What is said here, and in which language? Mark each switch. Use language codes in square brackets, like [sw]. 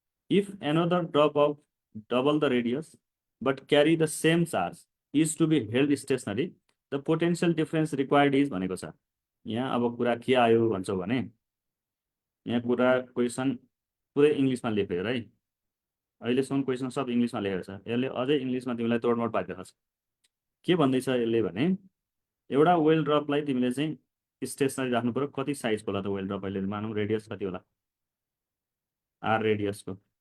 [en] If another drop of double the radius but carry the same charge is to be held stationary, the potential difference required is [ne] भनेको छ। यहाँ अब कुरा के आयो भन्छौ भने यहाँ कुरा क्वेसन पुरै इङ्ग्लिसमा लेखेर है। अहिलेसम्म क्वेसन सब इङ्ग्लिसमा लेखेको छ। यसले अझै इङ्ग्लिसमा तिमीलाई तोडमोड पारिदिएको छ। के भन्दैछ यसले भने एउटा वेल ड्रपलाई तिमीले चाहिँ स्टेसनरी राख्नु पर्यो। कति साइजको होला त वेल ड्रप? अहिले मानौँ रेडियस कति होला? आर रेडियसको।